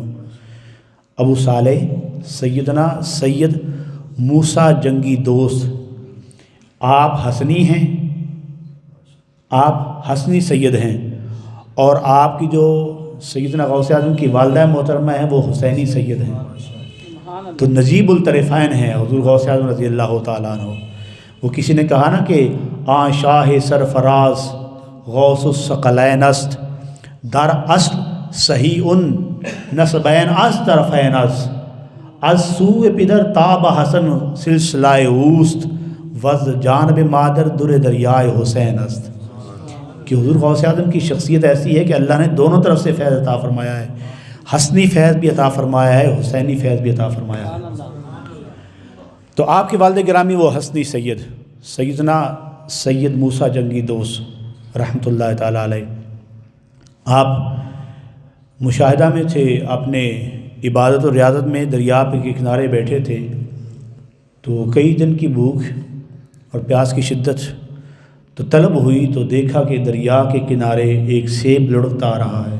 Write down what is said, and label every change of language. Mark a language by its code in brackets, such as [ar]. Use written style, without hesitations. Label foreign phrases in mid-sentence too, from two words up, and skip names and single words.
[ur] ابو صالح سیدنا سید موسیٰ جنگی دوست، آپ حسنی ہیں، آپ حسنی سید ہیں، اور آپ کی جو سیدنا غوث اعظم کی والدہ محترمہ ہیں وہ حسینی سید ہیں، تو نجیب الطرفین ہیں حضور غوث اعظم [ar] رضی اللہ تعالیٰ عنہ۔ [ur] وہ کسی نے کہا نا کہ [fa] آن شاہ سرفراز غوث الثقلین است، در اصل صحیح ان نسبین از طرفین است، از سوء پدر تاب حسن سلسلہ اوست، وز جانب مادر در دریائے حسین است۔ [ur] کہ حضور غوث اعظم کی شخصیت ایسی ہے کہ اللہ نے دونوں طرف سے فیض عطا فرمایا ہے، حسنی فیض بھی عطا فرمایا ہے، حسینی فیض بھی عطا فرمایا ہے۔ تو آپ کے والد گرامی وہ حسنی سید سیدنا سید موسیٰ جنگی دوست [ar] رحمۃ اللہ تعالیٰ علیہ، [ur] آپ مشاہدہ میں تھے، اپنے عبادت و ریاضت میں دریا کے کنارے بیٹھے تھے، تو کئی دن کی بھوک اور پیاس کی شدت تو طلب ہوئی، تو دیکھا کہ دریا کے کنارے ایک سیب لڑکتا آ رہا ہے۔